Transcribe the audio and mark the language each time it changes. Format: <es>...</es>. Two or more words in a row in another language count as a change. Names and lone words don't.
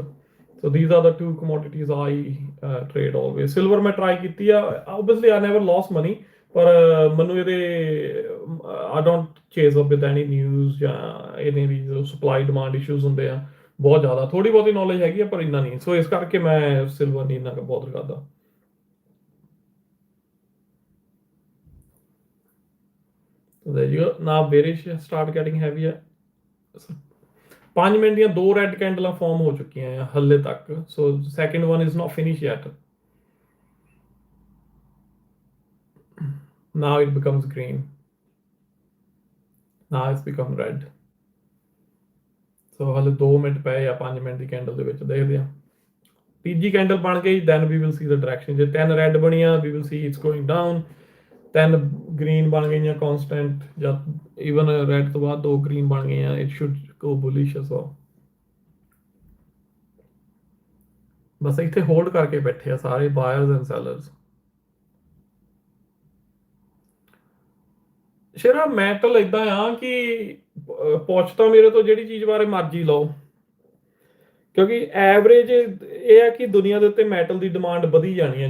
<en>So these are the two commodities I trade always.</en> <pa>ਸਿਲਵਰ ਮੈਂ ਟਰਾਈ ਕੀਤੀ ਆ,</pa> <en>obviously I never lose money,</en> <pa>ਪਰ ਮੈਨੂੰ ਇਹਦੇ</pa> <en>I don't chase up with any news</en> <pa>ਜਾਂ ਇਹਦੇ ਵੀ</pa> <en>supply demand issues</en> <pa>ਹੁੰਦੇ ਆ ਬਹੁਤ ਜ਼ਿਆਦਾ. ਥੋੜੀ ਬਹੁਤੀ ਨੌਲੇਜ ਹੈਗੀ ਆ ਪਰ ਇੰਨਾ ਨਹੀਂ, ਸੋ ਇਸ ਕਰਕੇ ਮੈਂ ਸਿਲਵਰ ਨਹੀਂ ਇੰਨਾ ਬਹੁਤ ਕਰਦਾ.</pa> <en>There you go. Now bearish start getting heavier.</en> <pa>5 ਮਿੰਟ ਦੀਆਂ 2 ਰੈੱਡ ਕੈਂਡਲਾਂ ਫਾਰਮ ਹੋ ਚੁੱਕੀਆਂ ਆ ਹੱਲੇ ਤੱਕ, ਸੋ</pa> <en>second one is not finish</en> <pa>yet.</pa> <en>Now it becomes green. Now it's become red.</en> <pa>So ਹਾਲੇ 2 ਮਿੰਟ ਪਏ ਆ 5 ਮਿੰਟ ਦੀ ਕੈਂਡਲ ਦੇ ਵਿੱਚ, ਦੇਖਦੇ ਆ. ਤੀਜੀ ਕੈਂਡਲ ਬਣ ਗਈ,</pa> <en>then we will see the direction.</en> <pa>ਜੇ 10 ਰੈੱਡ ਬਣੀਆਂ</pa> <en>we will see it's going down.</en> <pa>10 ਗ੍ਰੀਨ ਬਣ ਗਈਆਂ ਕਨਸਟੈਂਟ, ਜਾਂ ਈਵਨ ਰੈੱਡ ਤੋਂ ਬਾਅਦ 2 ਗ੍ਰੀਨ ਬਣ ਗਈਆਂ,</pa> <en>it should go bullish as well.</en> <pa>ਬਸ ਇੱਥੇ ਹੋਲਡ ਕਰਕੇ ਬੈਠੇ ਆ ਸਾਰੇ</pa> <en>buyers and sellers.</en> <pa>ਸ਼ੇਰਾ ਮੈਟਲ ਇਦਾਂ ਆ ਕਿ ਪੁੱਛ ਤਾਂ ਮੇਰੇ ਤੋਂ ਜਿਹੜੀ ਚੀਜ਼ ਬਾਰੇ ਮਰਜ਼ੀ ਲਓ, ਕਿਉਂਕਿ ਐਵਰੇਜ ਇਹ ਹੈ ਕਿ ਦੁਨੀਆ ਦੇ ਉੱਤੇ ਮੈਟਲ ਦੀ ਡਿਮਾਂਡ ਵਧੀ ਜਾਣੀ ਹੈ.</pa>